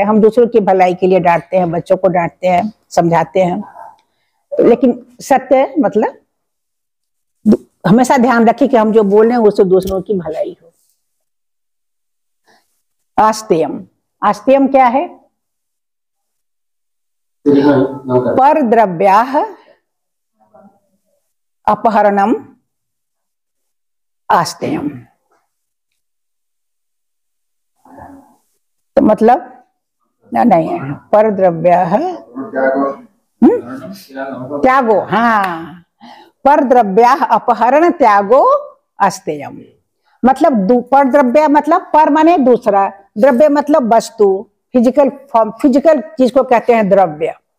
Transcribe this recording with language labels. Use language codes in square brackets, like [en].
[hi] हम दूसरों की भलाई के लिए डांटते हैं, बच्चों को डांटते हैं, समझाते हैं, लेकिन सत्य मतलब हमेशा ध्यान रखें कि हम जो बोल रहे हैं उससे दूसरों की भलाई हो। आस्तेयम, आस्तेयम क्या है? [sa] पर द्रव्याः अपहरणम आस्तेयम। [hi] तो मतलब नहीं है, [sa] पर द्रव्याः त्यागो, [hi] हाँ, [sa] पर द्रव्याः अपहरण त्यागो आस्तेयम। [hi] मतलब पर द्रव्य मतलब पर माने दूसरा, द्रव्य मतलब वस्तु, फिजिकल फॉर्म, फिजिकल चीज को कहते हैं द्रव्य।